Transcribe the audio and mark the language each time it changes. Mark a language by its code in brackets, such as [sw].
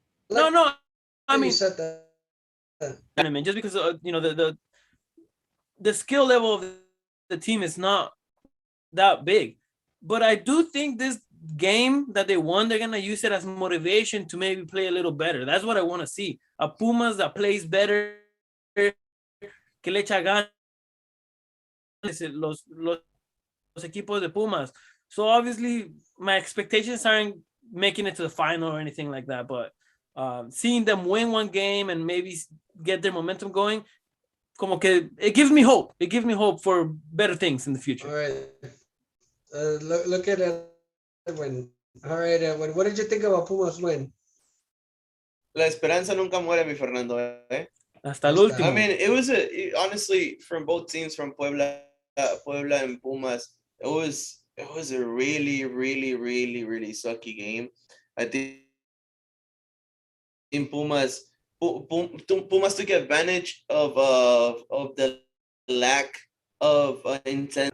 [en] No. I mean, you said that. Just because the skill level of the team is not that big, but I do think this game that they won, they're gonna use it as motivation to maybe play a little better. That's what I want to see. A Pumas that plays better, [es] que le echa ganas, los equipos de Pumas. [en] So obviously my expectations aren't making it to the final or anything like that, but seeing them win one game and maybe get their momentum going, [es] como que [en] it gives me hope. It gives me hope for better things in the future. All right. Look at Edwin. All right, Edwin. What did you think about Pumas win? [es] La esperanza nunca muere, mi Fernando. Hasta el último. [en] I mean, it was honestly from both teams, from Puebla and Pumas. It was a really, really, really, really sucky game. I think in Pumas took advantage of the lack of intent.